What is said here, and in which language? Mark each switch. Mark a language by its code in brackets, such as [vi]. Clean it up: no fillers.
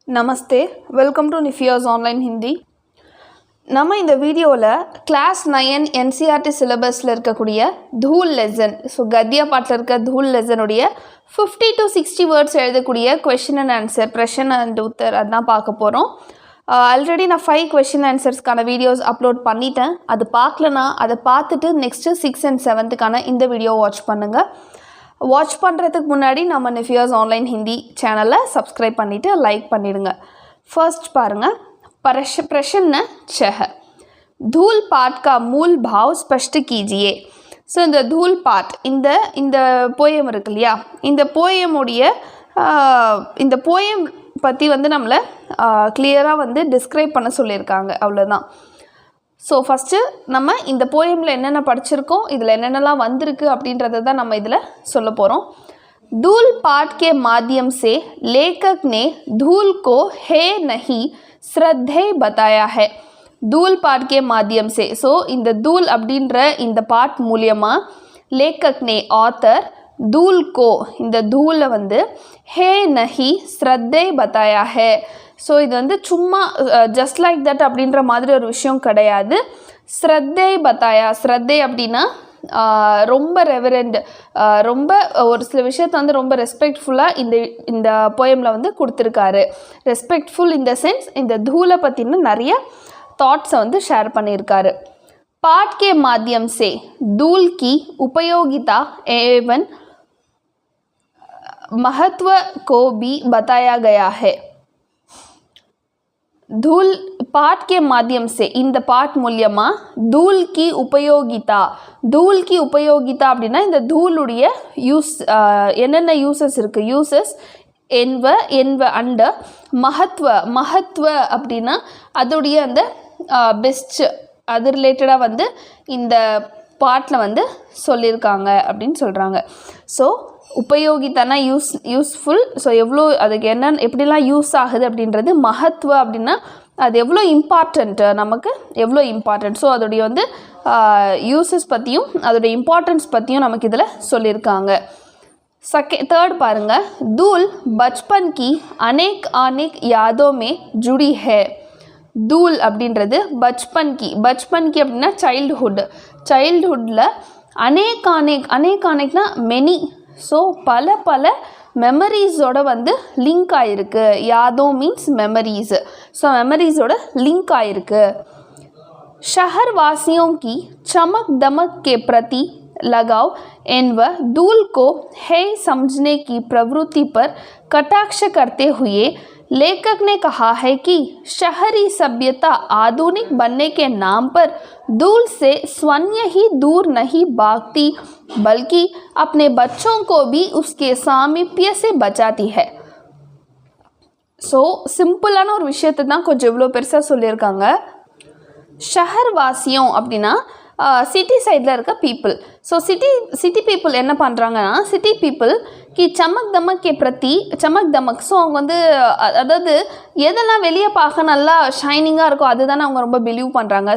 [ta] Namaste, welcome to நிஃபியாஸ் online Hindi. நம்ம இந்த வீடியோவில் கிளாஸ் 9 NCERT சிலபஸில் இருக்கக்கூடிய தூல் லெசன், ஸோ கத்தியா பாட்டில் இருக்க தூல் லெசனுடைய 50 to 60 வேர்ட்ஸ் எழுதக்கூடிய question and answer, precision and Uttar, அதுதான் பார்க்க போகிறோம். ஆல்ரெடி நான் 5 கொஷின் ஆன்சர்ஸ்க்கான வீடியோஸ் அப்லோட் பண்ணிட்டேன். அது பார்க்கலனா அதை பார்த்துட்டு நெக்ஸ்ட்டு 6 and 7க்கான இந்த வீடியோ வாட்ச் பண்ணுங்கள். வாட்ச் பண்ணுறதுக்கு முன்னாடி நம்ம நிஃபியாஸ் ஆன்லைன் ஹிந்தி சேனலை சப்ஸ்கிரைப் பண்ணிவிட்டு லைக் பண்ணிவிடுங்க. ஃபர்ஸ்ட் பாருங்கள், [hi] प्रश्न 6 धूल पाठ का मूल भाव स्पष्ट कीजिए. [ta] ஸோ இந்த தூல் பாட், இந்த போயம் இருக்கு இல்லையா, இந்த போயம் பற்றி நம்மளை கிளியராக டிஸ்கிரைப் பண்ண சொல்லியிருக்காங்க, அவ்வளோதான். ஸோ ஃபஸ்ட்டு நம்ம இந்த போயமில் என்னென்ன படிச்சிருக்கோம், இதில் என்னென்னலாம் வந்திருக்கு அப்படின்றத தான் நம்ம இதில் சொல்ல போகிறோம். [hi] धूल पाठ के माध्यम से लेखक ने धूल को है नहीं श्रद्धेय बताया है. धूल पाठ के माध्यम से, [ta] ஸோ இந்த தூல் அப்படின்ற இந்த பாட் மூலியமாக லேக்கக் நே ஆத்தர் [hi] धूल को, [ta] இந்த தூலை ஹே நஹி ஸ்ரத்தை பத்தாயா ஹே. ஸோ இது சும்மா ஜஸ்ட் லைக் தட் அப்படின்ற மாதிரி ஒரு விஷயம் கிடையாது. ஸ்ரத்தை பத்தாயா, ஸ்ரத்தை அப்படின்னா ரொம்ப ரெவரண்ட், ரொம்ப ஒரு சில விஷயத்தை ரொம்ப ரெஸ்பெக்ட்ஃபுல்லாக இந்த போயமில் கொடுத்துருக்காரு. ரெஸ்பெக்ட்ஃபுல் இன் த சென்ஸ் இந்த தூலை பற்றின நிறைய தாட்ஸை ஷேர் பண்ணியிருக்காரு. [hi] पाठ के माध्यम से धूल की उपयोगिता एवं महत्व को भी बताया गया है. धूल पाठ के माध्यम से, [ta] இந்த பாட் மூலமா [hi] धूल की उपयोगिता, धूल की उपयोगिता [ta] அப்படின்னா இந்த தூளுடைய யூஸ், என்னென்ன யூசஸ் இருக்குது, யூசஸ் என்வ அண்ட் மகத்துவ அப்படின்னா அதோடைய அந்த பெஸ்ட், அது ரிலேட்டடாக இந்த பாட்டில் சொல்லியிருக்காங்க அப்படின்னு சொல்கிறாங்க. ஸோ உபயோகித்தானா யூஸ்ஃபுல், ஸோ எவ்வளோ அதுக்கு எப்படிலாம் யூஸ் ஆகுது அப்படின்றது. மகத்துவ அப்படின்னா அது எவ்வளோ இம்பார்ட்டண்ட், நமக்கு எவ்வளோ இம்பார்ட்டண்ட். ஸோ அதோடைய யூசஸ் பற்றியும் அதோடைய இம்பார்ட்டன்ஸ் பற்றியும் நமக்கு இதில் சொல்லியிருக்காங்க. தேர்ட் பாருங்கள், [hi] धूल बचपन की अनेक यादों में जुड़ी है. [ta] धूल அப்படின்றது பச்பன் கி அப்படின்னா சைல்டுஹுட்டில் அனேக்னா மெனி, ஸோ பல மெமரிஸோட லிங்க் ஆகிருக்கு. யாதோ மீன்ஸ் மெமரிஸ், ஸோ மெமரிஸோட லிங்க் ஆகிருக்கு. [hi] शहर वासियों की चमक दमक के प्रति लगाव एवं धूल को है समझने की प्रवृत्ति पर कटाक्ष करते हुए लेखक ने कहा है कि शहरी सभ्यता आधुनिक बनने के नाम पर धूल से स्वयं ही दूर नहीं भागती, बल्कि अपने बच्चों को भी उसके सामीप्य से बचाती है. [ta] ஸோ சிம்பிளான ஒரு விஷயத்தை தான் கொஞ்சம் இவ்வளோ பெருசாக சொல்லியிருக்காங்க. ஷஹர் வாசியம் அப்படின்னா சிட்டி சைடில் இருக்க பீப்புள். ஸோ சிட்டி பீப்புள் என்ன பண்ணுறாங்கன்னா, சிட்டி பீப்புள் கி சமக் தமக், ஸோ அவங்க அதாவது எதெல்லாம் வெளியே பார்க்க நல்லா ஷைனிங்காக இருக்கோ அதுதானே அவங்க ரொம்ப பிலீவ் பண்ணுறாங்க.